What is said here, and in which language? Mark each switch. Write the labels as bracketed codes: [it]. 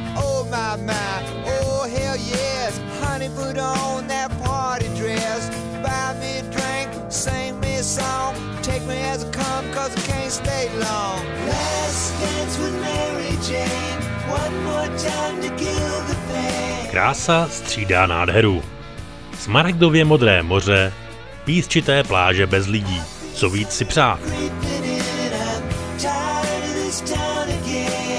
[en] Oh my, oh hell yes. Honey, put on that party dress. Buy me a drink, sing me a song. Take me as I come, cause I can't stay long. Last dance with Mary Jane. One more time to kill the pain. [cs] Krása střídá nádheru. Smaragdově modré moře, písčité pláže bez lidí. Co víc si přát? [en] Creeping in, I'm tired of this town again.